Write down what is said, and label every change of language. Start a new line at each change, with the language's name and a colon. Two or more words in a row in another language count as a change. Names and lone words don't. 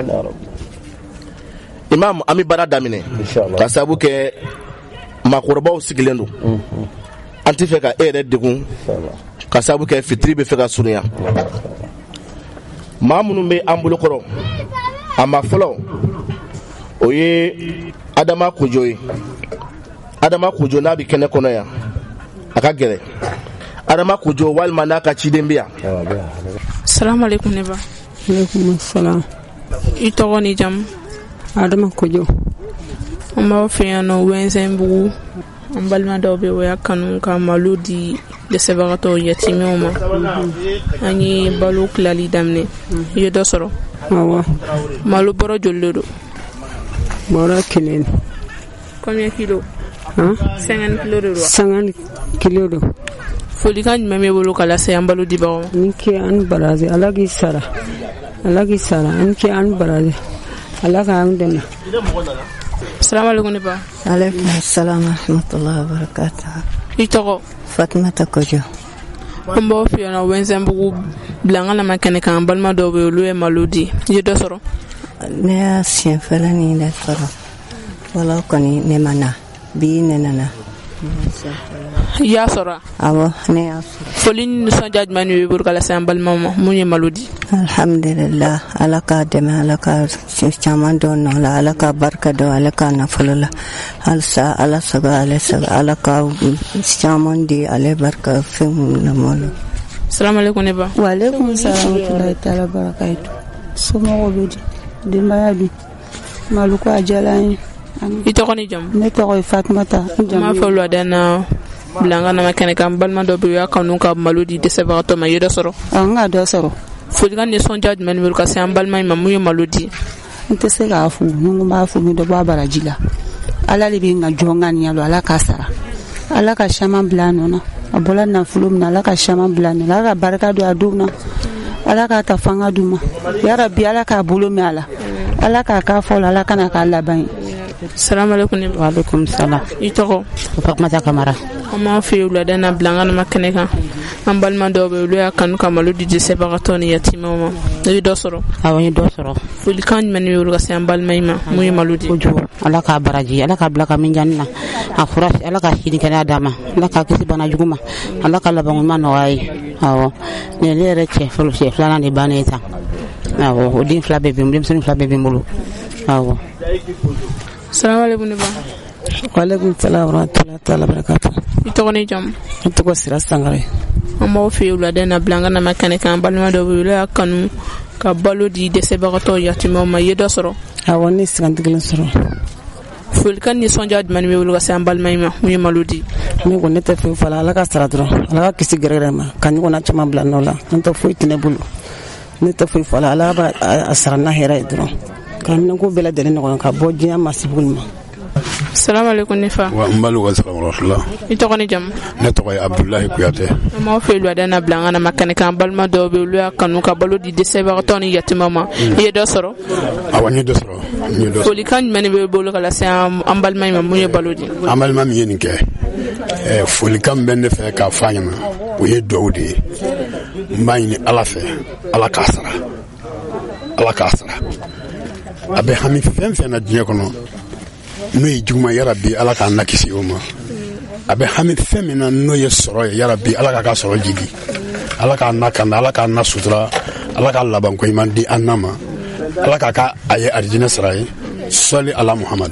Bambara: imam an bɛ baara daminɛ ka sababu kɛ maakɔrɔbaw sigilen don an tɛ fɛ ka e yɛrɛ degun ka sababu kɛ fitiri bɛ fɛ ka surunya maa minnu bɛ an bolokɔrɔ a ma fɔlɔ o ye Adama Kojo ye Adama Kojo n'a bɛ kɛnɛ kɔnɔ yan a ka gɛrɛ Adama Kojo walima n'a ka ciden bɛ yan.
Arabic: Salamu alaikum
Bambara: ne ba.
Arabic: Alaikum salam.
Bambara: I tɔgɔ ni jamu? Adama Kojo. An b'aw fɛ yan nɔ Wɛnzɛnbugu an balima dɔw bɛ o y'a kanu ka malo di dɛsɛbagatɔw yatimɛw ma an ye balo tilali daminɛ i ye dɔ sɔrɔ? Awɔ. Malo bɔrɔ joli de don? Bɔrɔ 1.
French: Combien kilo?
Bambara: 50 kilo de don? 50 kilo don. Folikan jumɛn bɛ bolo ka lase an balo dibagaw ma? Ni ke an baraze Ala k'i sara an ke an baraze Ala ka an dɛmɛ.
Arabic: Assalamu alaikum
Bambara: ne ba.
Arabic: Alaikum assalam wa rahmatullahi wa barakatuh.
Bambara: I tɔgɔ? Fatumata Kojo. An b'aw fɛ yan nɔ Wɛnzɛnbugu Bilanga nama kɛnɛ kan an balima dɔw bɛ yen olu ye malo di i ye dɔ sɔrɔ? Ne y'a siɲɛ fɔlɔ nin de sɔrɔ fɔlɔ kɔni ne ma na bi ne nana. I y'a sɔrɔ? Awɔ ne y'a sɔrɔ. Foli ni nisɔndiya jumɛn de bɛ bolo ka lase an balimaw ma mun ye malo di? Alhamdulillah Ala k'a dɛmɛ Ala ka caman dɔn nɔ la Ala ka barika dɔn Ala ka nafolo la halisa Ala sago Ala ka caman di ale barika fɛn minnu na malo.
Arabic: Salamu alaikum
Bambara: ne ba.
Arabic: Wa alaikum salam wa rahmatullahi ta'ala barakatuh.
Bambara: Somɔgɔw bɛ di denbaya dun malo ko a diyala an ye. I tɔgɔ ni jamu? Ne tɔgɔ ye Fatumata. N b'a fɔ wulada na Bilanga nama kɛnɛ kan balima dɔ bɛ yen o y'a kanu ka malo di dɛsɛbagatɔ ma i ye dɔ sɔrɔ? N ka dɔ sɔrɔ. Folikan nisɔndiya jumɛn de bolo ka se an balima in ma mun ye malo di? N tɛ se k'a fɔ ni n ko n b'a fɔ n bɛ dɔ bɔ a baraji la Ala de bɛ n ka jɔn ŋaniya lo Ala k'a sara Ala ka caman bila a nɔ na a bɔla nafolo min na Ala ka caman bila a nɔ na Ala ka barika don a denw na Ala k'a ta fanga d'u ma yarabi Ala k'a bolo mɛn a la Ala k'a k'a fɔ la Ala kana k'a laban ye.
Arabic: Salamu alaikum
Bambara: ne ba.
Arabic: Wa alaikum salam.
Bambara: I tɔgɔ? Fatumata Kamara. An b'aw fɛ yen wulada na Bilanga nama kɛnɛ kan an balima dɔw bɛ yen olu y'a kanu ka malo di dɛsɛbagatɔw ni yatimɛw ma i ye dɔ sɔrɔ? Awɔ n ye dɔ sɔrɔ. Folikan jumɛn de bɛ bolo ka se an balima in ma mun ye malo di? Kojugu Ala k'a baraji Ala k'a bila ka min jani na a fura Ala ka sini kɛnɛya d'a ma Ala k'a kisi bana jugu ma Ala ka laban ɲuman nɔgɔya ye. Awɔ ne yɛrɛ cɛ filanan de bannen ye tan. Awɔ o den 2 bɛɛ bɛ n bolo denmisɛnnin 2 bɛɛ bɛ n bolo. Awɔ.
Arabic: Salamu alaikum
Bambara: ne ba.
Arabic: Wa alaikum salam wa rahmatullahi ta'ala barakatuh.
Bambara: I tɔgɔ ni jamu? N tɔgɔ Sira Sangare. An b'aw fɛ yen wulada na Bilanga nama kɛnɛ kan balima dɔw bɛ yen olu y'a kanu ka balo di dɛsɛbagatɔw yatimɛw ma i ye dɔ sɔrɔ? Awɔ ne ye 50 kelen sɔrɔ. Folikan nisɔndiya jumɛn bɛ bolo ka se an balima in ma mun ye malo di? Ne ko ne tɛ foyi fɔ a la Ala ka sara dɔrɔn Ala ka kisi gɛrɛgɛrɛ ma ka ɲɔgɔnna caman bila nɔ la n tɛ foyi tɛ ne bolo ne tɛ foyi fɔ a la Ala b'a sara n'a hɛrɛ ye dɔrɔn ka minɛnko bɛɛ lajɛlen nɔgɔya ka bɔ diɲɛ ma sibuli ma.
Arabic: Salamu alaikum
Bambara: ne fa.
Arabic: Wa mbalu wa salam rahmatullah.
Bambara: I tɔgɔ ni jamu? Ne tɔgɔ ye Abdullahi Kuyate. An b'aw fɛ yen wulada na Bilanga nama kɛnɛ kan balima dɔw bɛ yen olu y'a kanu ka balo di dɛsɛbagatɔw ni yatimɛw ma i ye dɔ sɔrɔ? Awɔ n ye dɔ sɔrɔ. Folikan jumɛn de bɛ bolo ka lase an balima in ma mun ye balo di? An balima min ye nin kɛ folikan bɛ ne fɛ k'a fɔ a ɲɛna o ye dugawu de ye n b'a ɲini Ala fɛ Ala k'a sara a bɛ hami fɛn fɛn na diɲɛ kɔnɔ n'o ye juguman yarabi Ala k'an nakisi o ma a bɛ hami fɛn min na n'o ye sɔrɔ ye yarabi Ala k'a ka sɔrɔ jigi Ala k'a na kanda Ala k'a na sutura Ala k'a laban ko ɲuman di an na ma Ala k'a a ye arijinɛ sara ye sɔli ala Muhamadu.